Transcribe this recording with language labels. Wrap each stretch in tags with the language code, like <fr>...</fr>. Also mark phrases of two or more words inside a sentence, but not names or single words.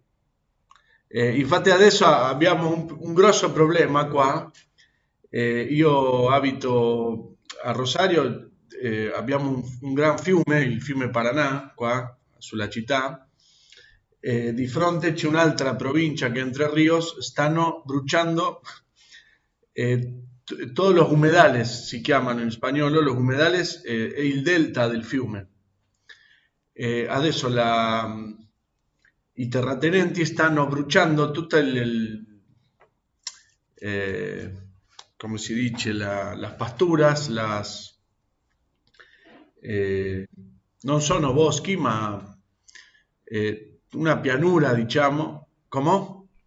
<it>Infatti adesso abbiamo un grosso problema qua. Io abito a Rosario, abbiamo un gran fiume, il fiume Paranà, qua sulla città. Di fronte c'è un'altra provincia che è Entre Ríos, stanno bruciando</it> <es>todos los humedales,</es> <it>si chiamano in spagnolo,</it> <es>los humedales</es> <it>è il delta del fiume. Adesso i terratenenti stanno bruciando tutto eh, come si dice,</it> <es>las pasturas,</es> <it>eh, non sono boschi, ma una pianura, diciamo, come?</it>